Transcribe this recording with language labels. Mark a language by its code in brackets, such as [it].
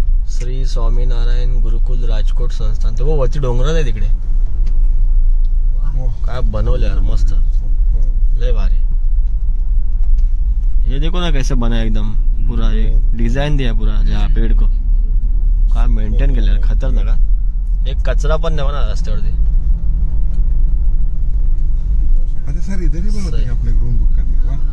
[mr] श्री स्वामीनारायण गुरुकुल राजकोट संस्थान. ते वरती डोंगरात आहे तिकडे. काय बनवले यार, मस्त, लय भारी. [hi] ये देखो ना कैसे बना है एकदम. पूरा ये डिजाइन दिया पूरा जहाँ पेड़ को. [mr] काय मेंटेन केलं, खतरनाक. का एक कचरा पण नाही ना रस्त्यावरती. [hi] अच्छा सर, इधर ही बोला था आपने रूम बुक करने का.